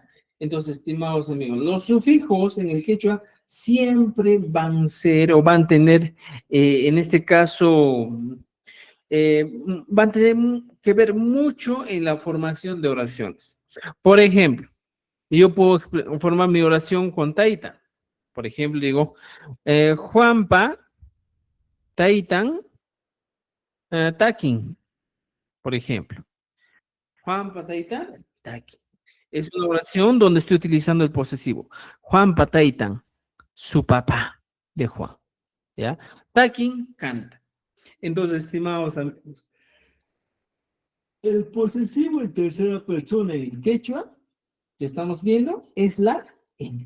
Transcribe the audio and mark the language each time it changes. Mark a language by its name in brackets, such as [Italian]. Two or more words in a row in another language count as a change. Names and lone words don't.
[Spanish] Entonces, estimados amigos, los sufijos en el quechua siempre van a ser o van a tener, en este caso, van a tener que ver mucho en la formación de oraciones. Por ejemplo, yo puedo formar mi oración con taita. Por ejemplo, digo, [Quechua] Juanpa, taitan, takin, por ejemplo. Juanpa, taitan, takin. [Spanish] Es una oración donde estoy utilizando el posesivo. [Quechua] Juanpa, taitan, [Spanish] su papá de Juan. ¿Ya? Takin, canta. Entonces, estimados amigos, el posesivo en tercera persona en quechua que estamos viendo es la N.